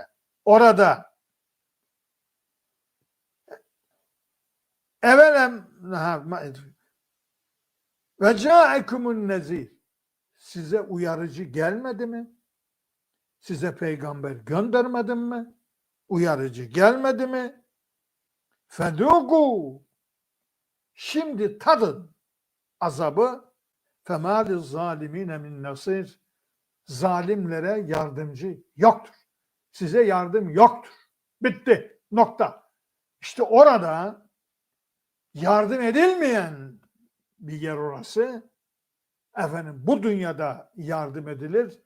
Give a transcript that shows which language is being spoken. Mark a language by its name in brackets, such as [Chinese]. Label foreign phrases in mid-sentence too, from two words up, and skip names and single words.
[Arabic] Orada أولم وجاءكم النذير. [Turkish] Size uyarıcı gelmedi mi? Size peygamber göndermedim mi? Uyarıcı gelmedi mi? Fedûgû. Şimdi tadın azabı. [Arabic] فَمَا لِلظَّالِمِينَ مِنْ نَصِيرٍ. [Turkish] Zalimlere yardımcı yoktur. Size yardım yoktur. Bitti. Nokta. İşte orada yardım edilmeyen bir yer orası. Bu dünyada yardım edilir.